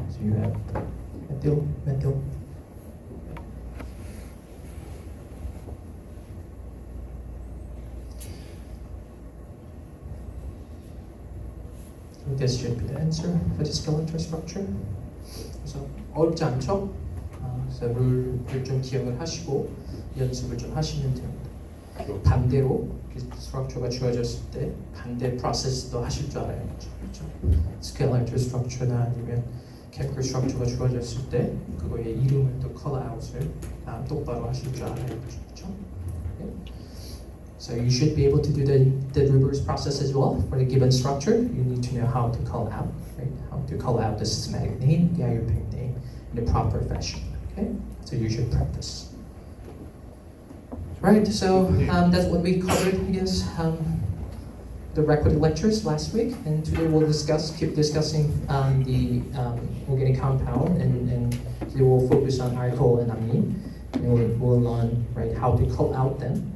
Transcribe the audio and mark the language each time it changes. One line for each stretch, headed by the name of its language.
English: So you have methyl, methyl. This should be the answer for the skeletal structure.
Korean: 그래서 어렵지 않죠? 그래서 룰을 좀 기억을 하시고 연습을 좀 하시면 됩니다. 반대로 스트럭처가 주어졌을 때 반대 프로세스도 하실 줄 알아야 되죠. skeletal structure나 아니면 chemical structure가 주어졌을 때 그거의 이름을 또 call-out을 똑바로 하실 줄 알아야 되죠.
English: So you should be able to do the reverse process as well for the given structure. You need to know how to call out, right? How to call out the systematic name, the IUPAC name in the proper fashion. Okay, so you should practice. Right. So that's what we covered. I guess the recorded lectures last week, and today we'll keep discussing the organic compound, and today we'll focus on alcohol and amine, and we'll learn right how to call out them.